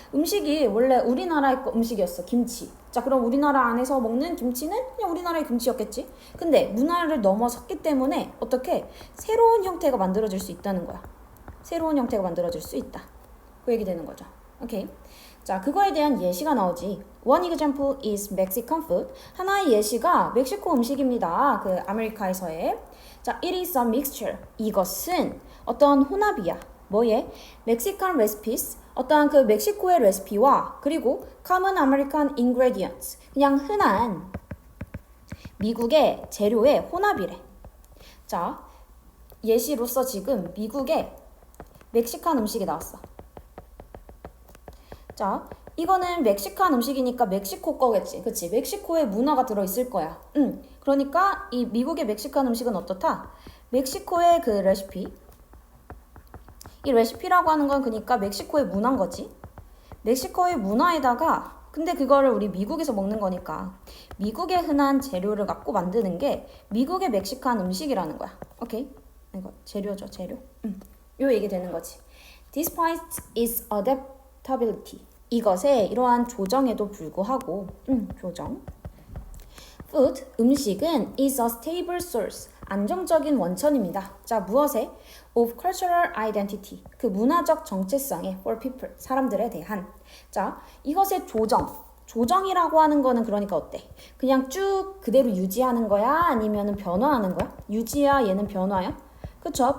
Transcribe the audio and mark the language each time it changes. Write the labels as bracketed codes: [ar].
[ko] 음식이 원래 우리나라의 음식이었어. 김치. 자, 그럼 우리나라 안에서 먹는 김치는 그냥 우리나라의 김치였겠지? 근데 문화를 넘어섰기 때문에 어떻게 새로운 형태가 만들어질 수 있다는 거야. 새로운 형태가 만들어질 수 있다. 그 얘기 되는 거죠. 오케이. 자, 그거에 대한 예시가 나오지. [en] One example is Mexican food. [ko] 하나의 예시가 멕시코 음식입니다. 그 아메리카에서의. 자, [en] it is a mixture. [ko] 이것은 어떠한 혼합이야. [en] 뭐에? Mexican recipes. [ko] 어떠한 그 멕시코의 레시피와 그리고 [en] common American ingredients. [ko] 그냥 흔한 미국의 재료의 혼합이래. 자, 예시로서 지금 미국의 멕시칸 음식이 나왔어. 자, 이거는 멕시칸 음식이니까 멕시코 거겠지. 그치? 멕시코의 문화가 들어있을 거야. 그러니까 이 미국의 멕시칸 음식은 어떻다? 멕시코의 그 레시피. 이 레시피라고 하는 건 그러니까 멕시코의 문화인 거지. 멕시코의 문화에다가 근데 그거를 우리 미국에서 먹는 거니까 미국의 흔한 재료를 갖고 만드는 게 미국의 멕시칸 음식이라는 거야. 오케이? 이거 재료죠, 재료. 요 얘기 되는 거지. [en] Despite its adaptability. [ko] 이것의 이러한 조정에도 불구하고 조정. [en] Food, [ko] 음식은 [en] is a stable source. [ko] 안정적인 원천입니다. 자, 무엇에? [en] Of cultural identity. [ko] 그 문화적 정체성의 [en] for people. [ko] 사람들에 대한. 자, 이것의 조정. 조정이라고 하는 거는 그러니까 어때? 그냥 쭉 그대로 유지하는 거야? 아니면 변화하는 거야? 유지야, 얘는 변화야? 그쵸?